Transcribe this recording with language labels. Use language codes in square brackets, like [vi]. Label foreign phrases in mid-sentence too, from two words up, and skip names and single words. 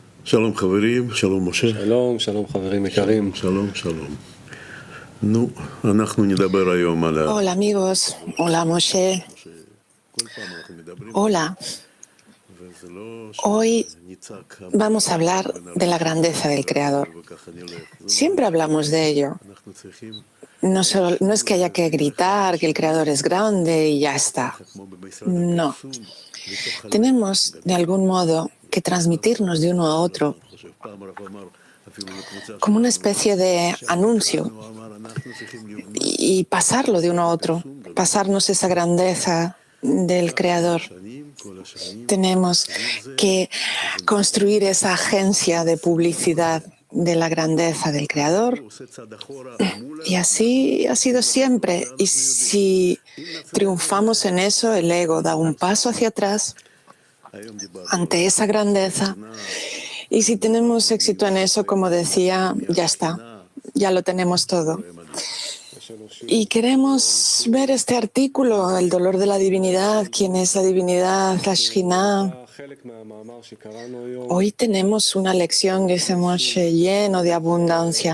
[he] שלום חברים, שלום משה. שלום, שלום חברים יקרים. שלום, שלום. נו, אנחנו נדבר היום על [es] Hola amigos, hola Moshe, [he] כל פעם אנחנו מדברים, [es] hola. [he] וזה לא [es] Hoy [he] שנצעק [es] vamos a hablar de la grandeza del Creador. [he] וככה נלך. [es] Siempre hablamos de ello. [he] אנחנו צריכים [es] No es que haya que gritar que el Creador es grande y ya está. [he] כמו במשרד [es] No. [he] הפרסום, לתוך הלב. [es] Tenemos de algún modo que transmitirnos de uno a otro [he] אני חושב, פעם הרב אמר, אפילו לקבוצה [es] como una [he] שלנו, [es] especie de anuncio [he] הוא אמר, אנחנו צריכים לבנות [es] y pasarlo de uno a otro, pasarnos esa grandeza del Creador. [he] שנים, כל השנים, [es] Tenemos que construir esa agencia de publicidad de la grandeza del Creador. [he] הוא עושה צעד אחורה מול [es] Y así ha sido siempre. Y si triunfamos en eso, el ego da un paso hacia atrás [he] היום דיברנו, [es] ante esa grandeza. Y si tenemos éxito en eso, como decía, ya está, ya lo tenemos todo. Y queremos ver este artículo, el dolor de la divinidad, quién es la divinidad, la Shekhinah. Hoy tenemos una lección, dice Moshe, lleno de abundancia.